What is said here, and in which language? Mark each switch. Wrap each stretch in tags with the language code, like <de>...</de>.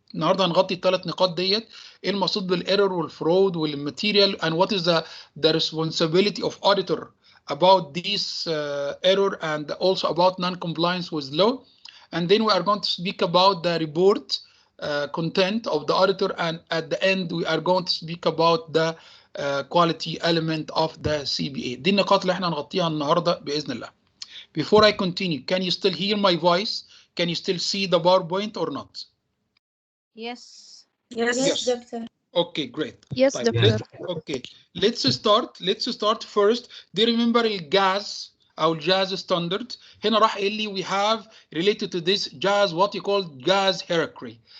<ar>النهارده هنغطي الثلاث نقاط ديت، ايه المقصود بالايرور والفرود والماتيريال</ar> <en>and what is the responsibility of auditor about this error and also about non-compliance with law. And then we are going to speak about the report content of the auditor, and at the end we are going to speak about the quality element of the CBA.</en> <ar>دي النقاط اللي احنا هنغطيها النهارده باذن الله.</ar> <en>Before I continue, can you still hear my voice? Can you still see the PowerPoint or not? Yes. Yes. Doctor. Okay, great. Yes,</en> <ar>طيب,</ar> <en>doctor. okay, let's start first. Do you remember</en> <ar>الجاز أو الجاز</ar> <en>standard؟</en> <ar>هنا راح قال لي</ar> <en>we have related to this jazz what you call jazz hierarchy.</en>